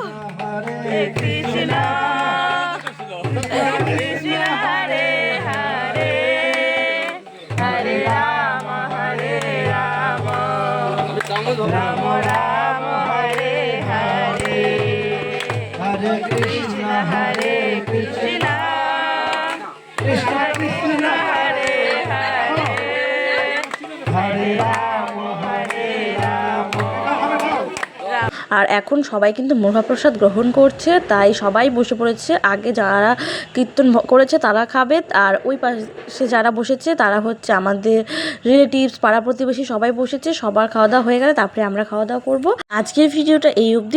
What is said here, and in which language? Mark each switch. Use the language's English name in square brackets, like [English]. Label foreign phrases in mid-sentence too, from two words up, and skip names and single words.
[Sanskrit] Hare Krishna, Hare Krishna Hare Hare, Hare Rama Hare Rama, Rama Rama Hare Hare, Hare Krishna Hare Krishna, Krishna Krishna Hare Hare, Hare Rama Hare Rama. [Bangla] আর এখন সবাই কিন্তু মহাপ্রসাদ গ্রহণ করছে, তাই সবাই বসে পড়েছে। আগে যারা কীর্তন করেছে তারা খাবে, আর ওই পাশে যারা বসেছে তারা হচ্ছে আমাদের রিলেটিভস, পাড়া প্রতিবেশী সবাই বসেছে। সবার খাওয়া দাওয়া হয়ে গেলে তারপরে আমরা খাওয়া দাওয়া করবো। আজকের ভিডিওটা এই অবধি।